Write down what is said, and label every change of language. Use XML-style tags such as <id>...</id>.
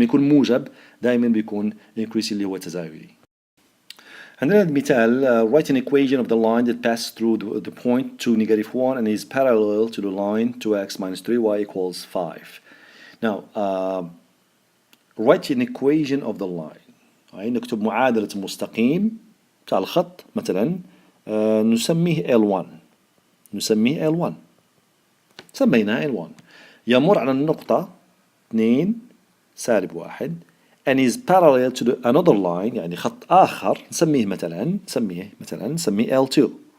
<ar>لما يكون موجب دائما بيكون increasing اللي هو تزايدي. عندنا المثال</ar> <en>write an equation of the line that passes through the point 2 negative 1 and is parallel to the line 2x minus 3y equals 5. Now write an equation of the line.</en> <ar>يعني نكتب معادلة مستقيم بتاع الخط مثلا نسميه L1 نسميه L1 سميناه L1 يمر على النقطة 2 سالب 1</ar> <en>and is parallel to another line</en> <ar>يعني خط آخر نسميه مثلا نسميه L2.</ar>